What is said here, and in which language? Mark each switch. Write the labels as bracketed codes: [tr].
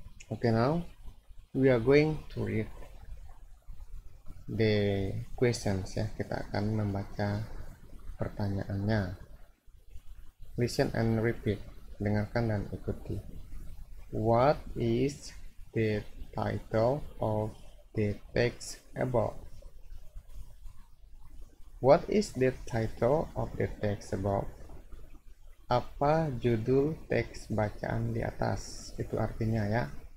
[en] Okay, now we are going to read the questions, ya. [id] Kita akan membaca pertanyaannya. [en] Listen and repeat. [id] Dengarkan dan ikuti. [en] What is the title of the text above? What is the title of the text above? [id] Apa judul teks bacaan di atas? Itu artinya, ya.